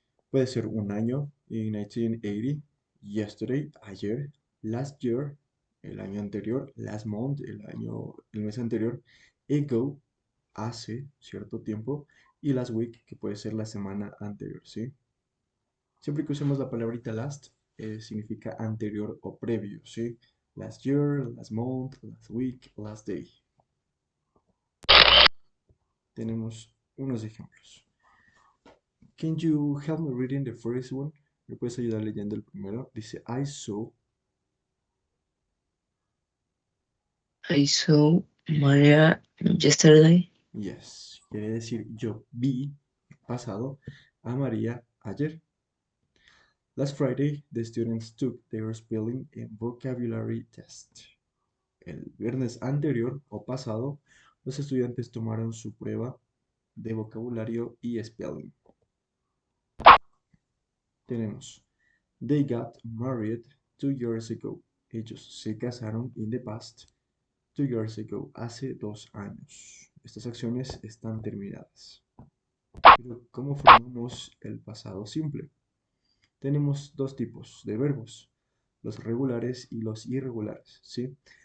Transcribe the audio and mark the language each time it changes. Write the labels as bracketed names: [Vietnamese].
[Spanish] Puede ser un año, [English] in 1980, yesterday, [Spanish] ayer, [English] last year, [Spanish] el año anterior, [English] last month, [Spanish] el mes anterior, ago, hace cierto tiempo, y [English] last week, [Spanish] que puede ser la semana anterior, ¿sí? Siempre que usemos la palabrita last, significa anterior o previo, ¿sí? [English] Last year, last month, last week, last day. [Spanish] Tenemos unos ejemplos. [English] Can you help me reading the first one? [Spanish] ¿Me puedes ayudar leyendo el primero? Dice, [English] I saw Maria yesterday. yes. [Spanish] Quiere decir, yo vi, pasado, a María ayer. [English] Last Friday, the students took their spelling and vocabulary test. [Spanish] El viernes anterior o pasado, los estudiantes tomaron su prueba de vocabulario y spelling. Tenemos, [English] they got married 2 years ago. [Spanish] Ellos se casaron [English] in the past 2 years ago, [Spanish] hace 2 años. Estas acciones están terminadas. Pero, ¿cómo formamos el pasado simple? Tenemos dos tipos de verbos, los regulares y los irregulares, ¿sí?